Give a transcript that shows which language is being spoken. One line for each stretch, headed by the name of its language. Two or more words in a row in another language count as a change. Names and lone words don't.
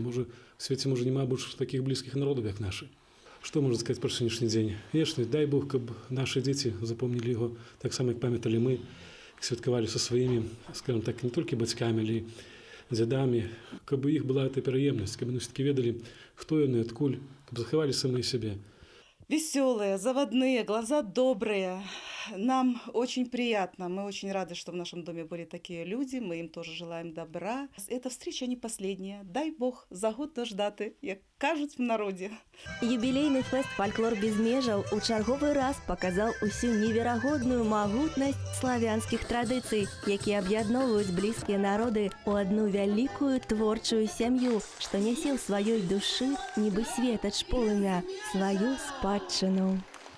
Belarusian: Можа, у свеце можа няма больш такіх блізкіх народаў, як нашы. Што можна сказаць пра сённяшні дзень? Вечны, дай Бог, каб нашы дзеці запомнілі яго так само, як памяталі мы, святкавалі са сваімі,
Russian: скажем так,
Belarusian: не толькі бацькамі, але дзядамі, каб у іх была эта пераемнасць, каб яны ўсё-такі ведалі, хто яны, адкуль, каб захавалі самі сябе.
Russian: Веселые, заводные, глаза добрые. Нам очень приятно. Мы очень рады, что в нашем доме были такие люди. Мы им тоже желаем добра. Эта встреча не последняя.
Ukrainian: Дай Бог за год дождати, як кажуть в народе.
Belarusian: Юбілейны фэст «Фальклор без межаў» у чарговы раз паказаў усю неверагодную магутнасць славянскіх традыцый, якія аб'ядноўваюць блізкія народы ў адну вялікую творчую сям'ю, што нясе ў сваёй душы, нібы светач полымя, сваю спадчыну.